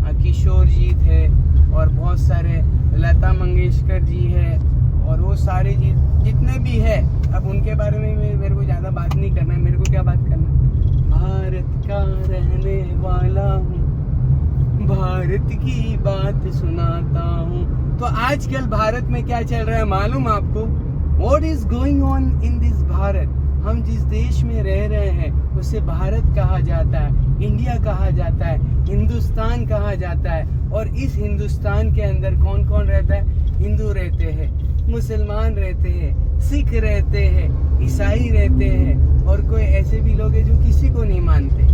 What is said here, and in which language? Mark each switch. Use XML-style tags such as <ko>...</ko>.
<hi>हाँ, किशोर जी थे और बहुत सारे, लता मंगेशकर जी है और वो सारे जी जितने भी है। अब उनके बारे में मेरे को ज़्यादा बात नहीं करना है। मेरे को क्या बात करना है? भारत का रहने वाला हूँ, भारत की बात सुनाता हूँ। तो आजकल भारत में क्या चल रहा है मालूम आपको?</hi> <en>What is going on in this Bharat?</en> <hi>हम जिस देश में रह रहे हैं उसे भारत कहा जाता है, इंडिया कहा जाता है, हिंदुस्तान कहा जाता है। और इस हिंदुस्तान के अंदर कौन कौन रहता है? हिंदू रहते हैं, मुसलमान रहते हैं, सिख रहते हैं, ईसाई रहते हैं, और कोई ऐसे भी लोग हैं जो किसी को नहीं मानते।</hi>